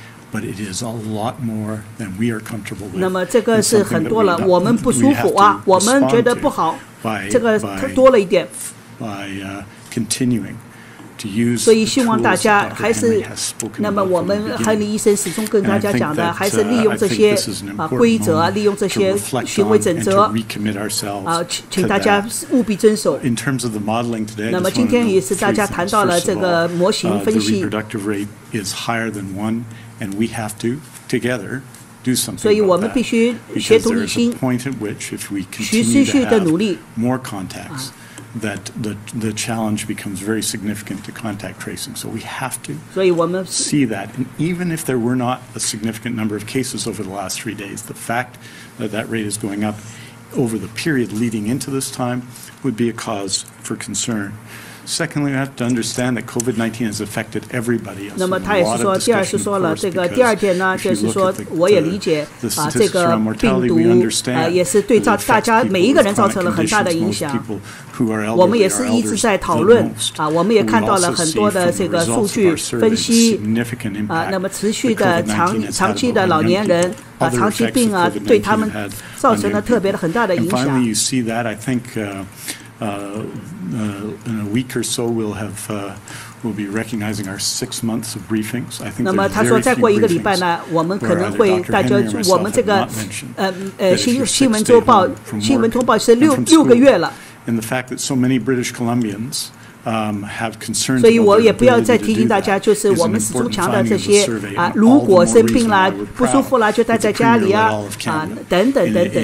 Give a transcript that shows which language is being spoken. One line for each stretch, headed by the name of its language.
English: But it is a lot more than we are comfortable with.
Chinese: 那么这个是很多了，我们不舒服啊，我们觉得不好，这个多了一点。
English: By continuing to use.
Chinese: 所以希望大家还是，那么我们亨利医生始终跟大家讲的，还是利用这些规则，利用这些行为准则请大家务必遵守。
English: In terms of the modeling today.
Chinese: 那么今天也是大家谈到了这个模型分析。
English: The reproductive rate is higher than 1. And we have to together do something.
Chinese: 所以我们必须协同一心，持续的努力。
English: More contacts, that the challenge becomes very significant to contact tracing. So we have to see that. And even if there were not a significant number of cases over the last 3 days, the fact that that rate is going up over the period leading into this time would be a cause for concern. Secondly, we have to understand that COVID-19 has affected everybody.
Chinese: 那么他也是说，第二是说了这个第二点呢，就是说我也理解这个病毒也是对大家每一个人造成了很大的影响。我们也是一直在讨论我们也看到了很多的这个数据分析那么持续的长期的老年人长期病对他们造成了特别的很大的影响。
English: In a week or so, we'll be recognizing our 6 months of briefings. I think.
Chinese: 那么他说，再过1个礼拜呢，我们可能会大家我们这个新闻周报新闻通报是6个月了。
English: And the fact that so many British Columbians have concerns.
Chinese: 所以我也不要再提醒大家，就是我们始终强调这些如果生病啦、不舒服啦，就待在家里等等。